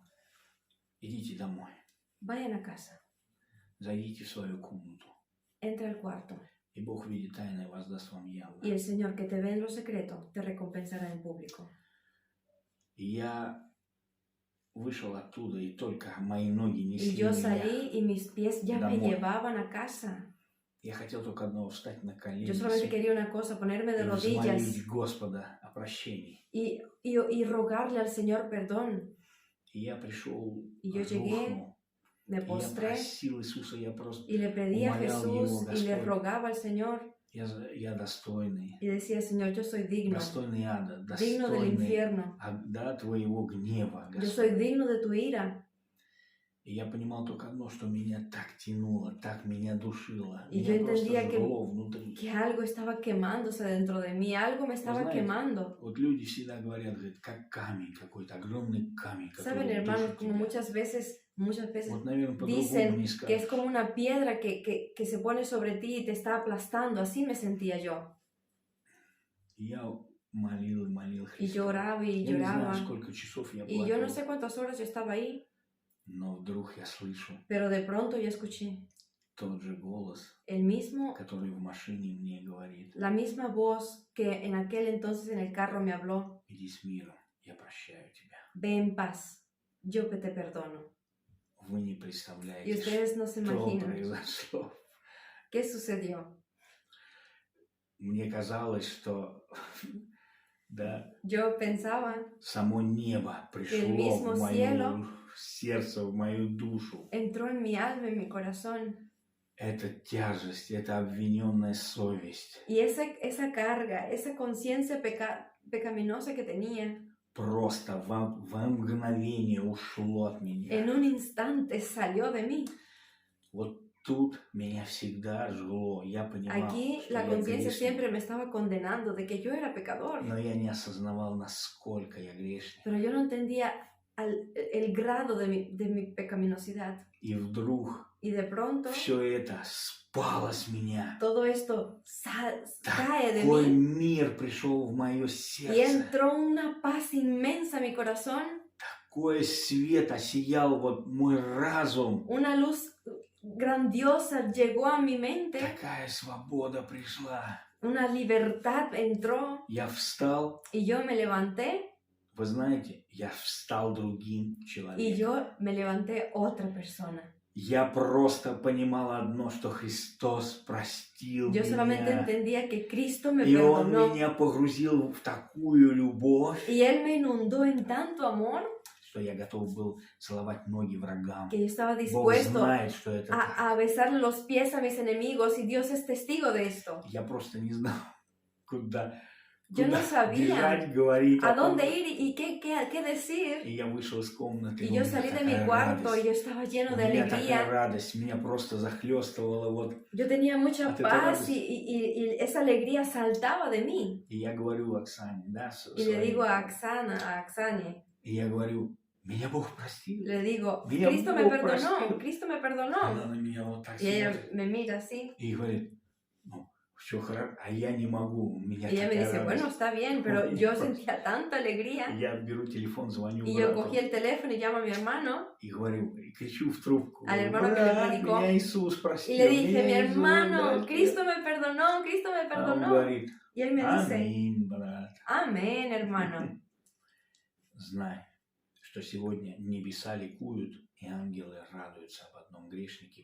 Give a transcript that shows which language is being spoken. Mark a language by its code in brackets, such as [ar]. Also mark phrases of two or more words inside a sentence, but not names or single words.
[ru] идите домой, [es] vayan a casa, [ru] зайдите в свою комнату, [es] entra al cuarto, [ru] и Бог видит тайное воздаст вам явно. [es] y el Señor que te ve en lo secreto te recompensará en público. [ru] И я вышел оттуда, и только мои ноги [es] Y [ru] несли [es] yo [ru] меня. [es] salí y mis pies ya me [ru] Домой. [es] llevaban a casa. [ru] Я хотел только одного встать на колени [es] Yo solamente quería una cosa, ponerme de [ru] и [es] rodillas [ru] взмолить Господа о прощении. [es] y rogarle al Señor perdón. [ru] И я пришел, [es] Y yo llegué, [ru] рухнул, [es] me [ru] и я [es] postré [ru] просил Иисуса, я просто, [es] y le pedí a [ru] Умолял [es] Jesús [ru] его, [es] y le [ru] Господь. [es] rogaba al Señor [ru] я достойный, [es] y decía, Señor, yo soy digno, [ru] достойный ада, [es] digno del [ru] достойный [es] infierno. [ru] да, твоего гнева, [es] Yo soy [ru] Господь. [es] digno de tu ira. [ru] И я понимал только одно, что меня так тянуло, так меня душило. [es] Y [ru] Меня [es] yo [ru] просто [es] entendía que- [ru] жгло внутри. [es] Que algo estaba quemándose dentro de mí, algo me estaba [ru] знаете, [es] quemando. [ru] Вот люди всегда говорят, как камень какой-то, огромный камень, [es] Saben, [ru] который [es] hermanos, [ru] душит [es] como [ru] тебя. [es] muchas veces [ru] Вот, наверное, по-другому [es] dicen [ru] не [es] que es [ru] скажешь. [es] como una piedra que se pone sobre ti y te está aplastando. Así me sentía yo. [ru] И я молил и молил [es] Y [ru] Христа. [es] lloraba y [ru] Я не знаю, [es] lloraba. [ru] сколько часов я [es] Y yo no [ru] плакал, [es] sé cuántas horas yo estaba ahí, [ru] но вдруг я слышу [es] pero de pronto yo escuché [ru] тот же голос, [es] el mismo, [ru] который в машине мне говорит: [es] la misma voz que en aquel entonces en el carro me habló. [ru] иди с миром, я прощаю тебя. [es] Ve en paz, yo que te perdono. [ru] Вы не [es] Y [ru] представляете, [es] ustedes no se [ru] что [es] imaginan [ru] произошло. [es] qué sucedió. [ru] Мне казалось, что да, [es] Yo pensaba [ru] само небо пришло [es] mismo [ru] в мое [es] cielo [ru] сердце, в мою душу. [es] entró en mi alma, en mi corazón. [ru] Эта тяжесть, эта обвиненная совесть [es] Y esa carga, esa conciencia pecaminosa que tenía, [ru] просто в мгновение ушло от меня. [es] En un instante salió de mí. [ru] Вот тут меня всегда жгло. Я понимал, [es] Aquí [ru] что [es] la [ru] я [es] conciencia [ru] грешник. [es] siempre me estaba condenando de que yo era pecador. [ru] Но я не осознавал, насколько я грешник. [es] Pero yo no entendía el grado de mi pecaminosidad. [ru] И вдруг [es] Y de pronto [ru] все это спало с меня. [es] todo esto cae de [ru] Такой [es] mí [ru] мир пришел в мое [es] y [ru] сердце. [es] entró una paz inmensa a mi corazón. [ru] Такой свет осиял вот мой разум. [es] Una luz grandiosa llegó a mi mente. [ru] Такая свобода пришла. [es] Una libertad entró [ru] Я встал. [es] y yo me levanté. [ru] Вы знаете, я встал другим [es] Y [ru] человеком. [es] yo me levanté otra persona. [ru] Я просто понимал одно, что Христос простил [es] Yo solamente [ru] меня. [es] entendía que Cristo me [ru] И Он [es] perdonó. [ru] меня погрузил в такую любовь, [es] Y Él me inundó en tanto amor [ru] что я готов был целовать ноги врагам. [es] que yo estaba [ru] Бог [es] dispuesto [ru] знает, что это так. [es] a besarle los pies a mis enemigos y Dios es testigo de esto. [ru] Я просто не знал, куда [es] Yo no sabía [ru] бежать, говорить. [es] a [ru] о том. [es] dónde ir y qué decir. [ru] И я вышел из комнаты. [es] Y [ru] и у [es] yo [ru] меня [es] salí de mi [ru] такая [es] cuarto y [ru] радость. [es] yo estaba lleno [ru] У [es] de [ru] меня такая [es] alegría. [ru] радость, меня просто захлестывало. Вот. [es] Yo tenía mucha ¿A ti te paz acuerdas? y esa alegría saltaba de mí. [ru] И я говорю Оксане, да, [es] Y le digo a Axane, [ru] И я говорю, меня Бог простил. [es] le digo, [ru] Меня [es] Cristo me [ru] Бог [es] perdonó, [ru] простил. [es] Cristo me [ru] Она [es] perdonó. [ru] на меня вот так [es] Y ella [ru] смотрит [es] me mira así. [ru] и говорит, ну, все хорошо, а я не могу, у меня [es] Y ella me [ru] такая [es] dice, bueno, [ru] радость. [es] está bien, pero Y yo pues- sentía tanta alegría. [ru] И я беру телефон, звоню [es] Y yo [ru] брату [es] cogí el teléfono y llamo a mi hermano. [ru] и говорю, и кричу в трубку, [es] Al [ru] говорю, [es] hermano que le [ru] брат, [es] predicó. [ru] меня Иисус простил. [es] Y le dije, [ru] меня [es] mi [ru] Иисус [es] hermano, [ru] простил». [es] Cristo me perdonó, Cristo me [ru] А он [es] perdonó. [ru] говорит, [es] Y él me dice, [ru] аминь, брат. [es] amén, hermano. [ru] Знай, что сегодня небеса ликуют, и ангелы радуются об одном грешнике